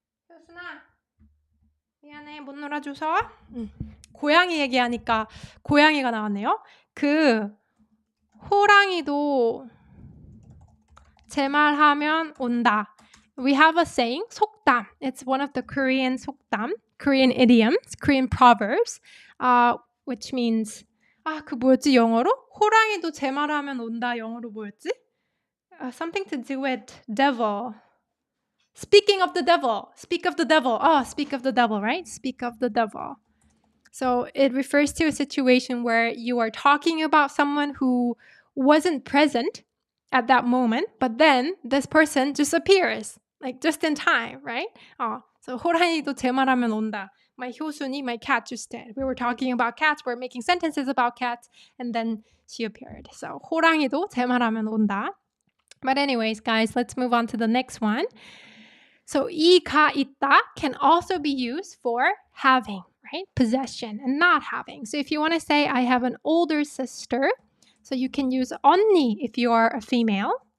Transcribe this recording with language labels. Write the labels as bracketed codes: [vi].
[ko] 효순아, 미안해, 못 놀아줘서. 고양이 얘기하니까 고양이가 나왔네요. 호랑이도 제 말하면 온다. [en] We have a saying, 속담. It's one of the Korean 속담, Korean idioms, Korean proverbs, which means [ko] 그 뭐였지 영어로? 호랑이도 제 말하면 온다. 영어로 뭐였지? [en] Something to do with devil. Speak of the devil. Speak of the devil, right? Speak of the devil. So it refers to a situation where you are talking about someone who wasn't present at that moment, but then this person just appears, like just in time, right? So [ko] 호랑이도 제 말하면 온다. [en] My [ko] 효순이, [en] my cat just did. We were talking about cats. We're making sentences about cats, and then she appeared. So [ko] 호랑이도 제 말하면 온다. [en] But anyways, guys, let's move on to the next one. So 이가 있다 can also be used for having, right? Possession and not having. So if you want to say, I have an older sister, so you can use 언니 if you are a female.